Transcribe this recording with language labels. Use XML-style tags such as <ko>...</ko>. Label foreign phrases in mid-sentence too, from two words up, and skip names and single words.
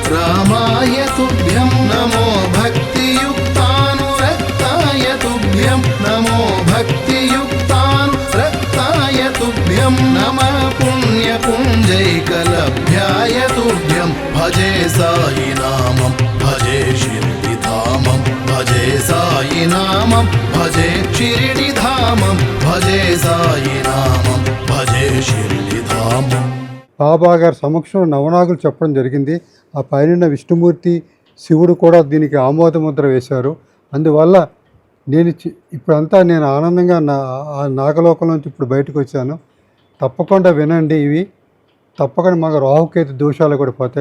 <sa>रामाय तुभ्यं, नमो भक्तियुक्तानुरक्ताय तुभ्यं, नमो भक्तियुक्तानुरक्ताय तुभ्यं नमः पुण्यपुञ्जैकलभ्याय तुभ्यं भजे साई नामं भजे शिरडिधामं भजे साई नामं भजे शिरडिधामं भजे साई नामं भजे शिरडिधामं।</sa> <te>బాబా గారి సమక్షంలో నవనాగులు చెప్పడం జరిగింది. ఆ పైన విష్ణుమూర్తి శివుడు కూడా దీనికి ఆమోద ముద్ర వేశారు. అందువల్ల నేను ఇప్పుడంతా నేను ఆనందంగా ఆ నాగలోకం నుంచి ఇప్పుడు బయటకు వచ్చాను. తప్పకుండా వినండి. ఇవి తప్పకుండా మాకు రాహుకేతు దోషాలు కూడా పోతాయి.</te>